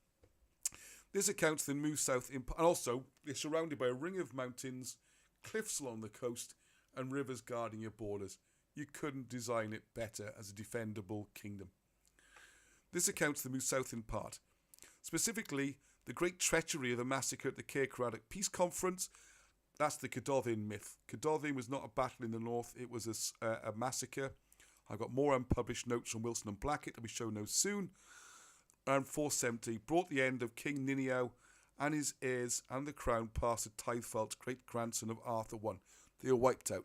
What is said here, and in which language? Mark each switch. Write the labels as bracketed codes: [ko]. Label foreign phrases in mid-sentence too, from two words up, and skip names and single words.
[en] This accounts the move south, and also they're surrounded by a ring of mountains, cliffs along the coast, and rivers guarding your borders. You couldn't design it better as a defendable kingdom. This accounts the move south in part. Specifically, the great treachery of the massacre at the Caer Caradog Peace Conference. That's the Cadwyn myth. Cadwyn was not a battle in the north, it was a massacre. I've got more unpublished notes from Wilson and Blackett that we show no soon. Around 470 brought the end of King Niniaw and his heirs and the crown past to Teithfelt, great-grandson of Arthur I. They were wiped out.